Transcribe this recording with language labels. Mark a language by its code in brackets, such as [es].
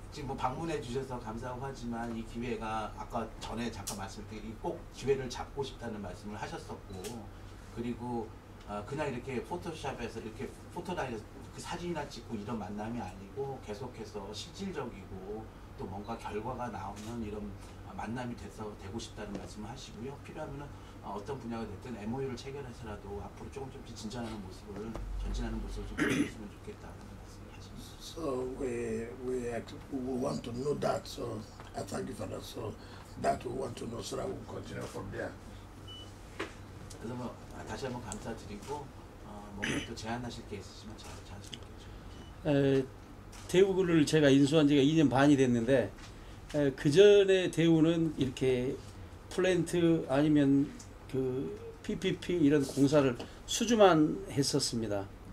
[ko] 지금 뭐 방문해 주셔서 감사하고 하지만 이 기회가 아까 전에 잠깐 말씀드린 꼭 기회를 잡고 싶다는 말씀을 하셨었고 그리고 그냥 이렇게 포토샵에서 이렇게 포토라인에서 그 사진이나 찍고 이런 만남이 아니고 계속해서 실질적이고 또 뭔가 결과가 나오는 이런 만남이 되고 싶다는 말씀을 하시고요. 필요하면은 어떤 분야가 됐든 MOU를 체결해서라도 앞으로 조금씩 진전하는 모습을 전진하는 모습을 좀 보여줬으면 좋겠다는 말씀을 하십니다. [en] So we want to know that. So I thank you for that. So that we want to know so that we'll continue from there. [ko] 그래서 뭐 다시 한번 감사드리고 뭔가 또 제안하실 게 있으시면 잘 하시겠죠. 대우를 제가 인수한 지가 2년 반이 됐는데 그 전에 대우는 이렇게 플랜트 아니면 그 PPP 이런 공사를 수주만 했었습니다.